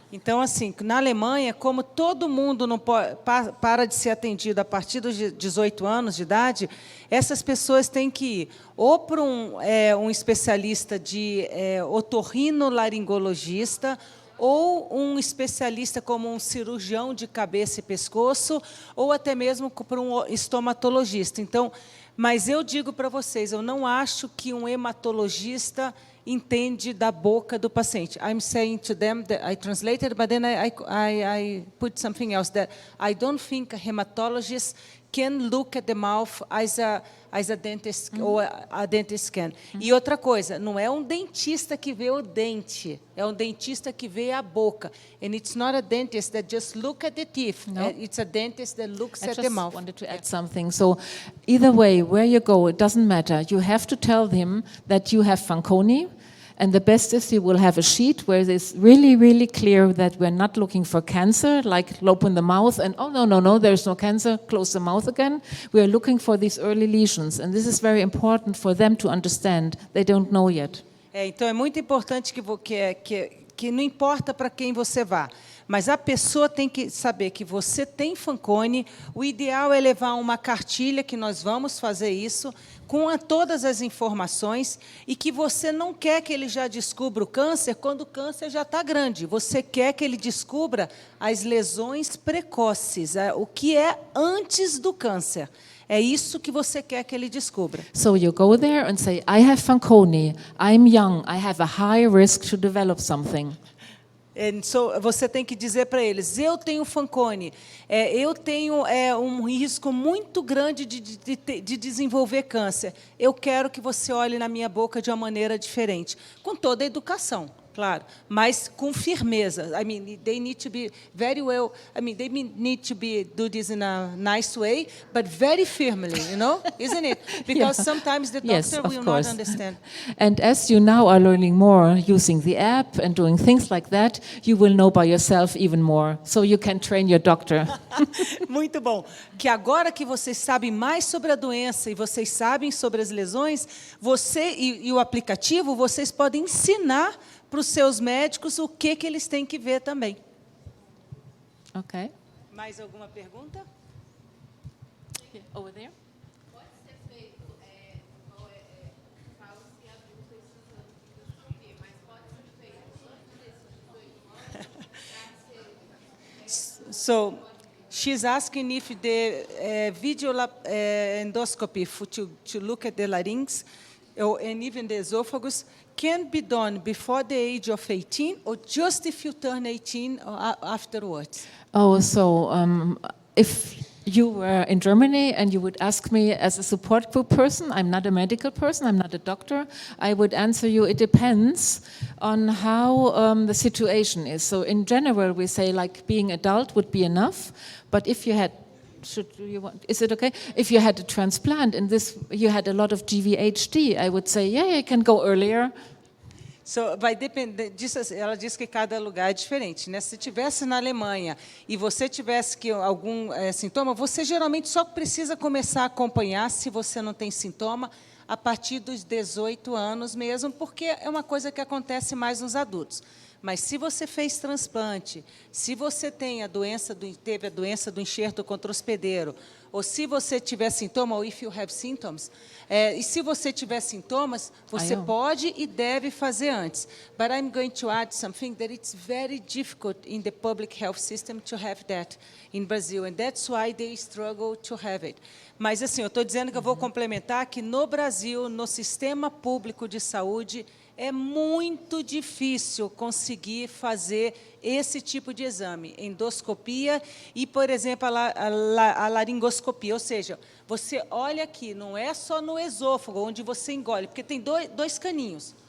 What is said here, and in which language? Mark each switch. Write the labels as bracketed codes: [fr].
[pt] Então, assim, na Alemanha, como todo mundo não para de ser atendido a partir dos 18 anos de idade, essas pessoas têm que ir ou para um especialista de otorrinolaringologista, ou um especialista como um cirurgião de cabeça e pescoço, ou até mesmo para um estomatologista. Então, mas eu digo para vocês, eu não acho que um hematologista entende da boca do paciente. [en] I'm saying to them that I translated, but then I put something else, that I don't think a hematologist can look at the mouth as a dentist ou a dentist can. [pt] E outra coisa, não é um dentista que vê o dente, é um dentista que vê a boca. [en] And it's not a dentist that just look at the teeth. No. It's a dentist that looks I at the just mouth. wanted to add something. So either way, where you go, it doesn't matter. You have to tell him that you have Fanconi, and the best is you will have a sheet where it is really, really clear that we're not looking for cancer, like open the mouth and, oh, no, there's no cancer, close the mouth again. We are looking for these early lesions, and this is very important for them to understand. They don't know yet. [pt] Então, é muito importante que não importa para quem você vá, mas a pessoa tem que saber que você tem Fanconi. O ideal é levar uma cartilha, que nós vamos fazer isso, com todas as informações, e que você não quer que ele já descubra o câncer quando o câncer já está grande. Você quer que ele descubra as lesões precoces, o que é antes do câncer. É isso que você quer que ele descubra. [en] So you go there and say, I have Fanconi, I'm young, I have a high risk to develop something. [pt] Você tem que dizer para eles, eu tenho Fanconi, eu tenho um risco muito grande de desenvolver câncer. Eu quero que você olhe na minha boca de uma maneira diferente, com toda a educação, claro, mas com firmeza. [en] I mean, they need to be very well. I mean, they need to do this in a nice way, but very firmly, isn't it? Because sometimes the doctor will not understand. And as you now are learning more using the app and doing things like that, you will know by yourself even more, so you can train your doctor. [pt] Muito bom. Que agora que vocês sabem mais sobre a doença e vocês sabem sobre as lesões, você e o aplicativo, vocês podem ensinar para os seus médicos o que eles têm que ver também. [en] Okay. [pt] Mais alguma pergunta? [en] Over there. [pt] Pode ser feito falso e adulto precisando de endoscopia, mas pode ser feito antes desses 18 anos. [en] So, she's asking if the video endoscopy to look at the larynx and even the esophagus can be done before the age of 18 or just if you turn 18 or afterwards. Oh, so if you were in Germany and you would ask me as a support group person, I'm not a medical person, I'm not a doctor, I would answer you, it depends on how the situation is. So in general, we say like being adult would be enough, but if you had is it okay? If you had a transplant and you had a lot of GVHD, I would say, yeah, you can go earlier. [pt] So, vai depender disso. Ela diz que cada lugar é diferente, né? Se tivesse na Alemanha e você tivesse algum sintoma, você geralmente só precisa começar a acompanhar, se você não tem sintoma, a partir dos 18 anos mesmo, porque é uma coisa que acontece mais nos adultos. Mas se você fez transplante, se você teve a doença do enxerto contra hospedeiro, ou se você tiver sintoma, ou [en] if you have symptoms, [pt] e se você tiver sintomas, você pode e deve fazer antes. [en] But I'm going to add something that it's very difficult in the public health system to have that in Brazil, and that's why they struggle to have it. [pt] Mas assim, eu estou dizendo que eu vou complementar que no Brasil, no sistema público de saúde, é muito difícil conseguir fazer esse tipo de exame, endoscopia e, por exemplo, a laringoscopia. Ou seja, você olha aqui, não é só no esôfago, onde você engole, porque tem dois caninhos.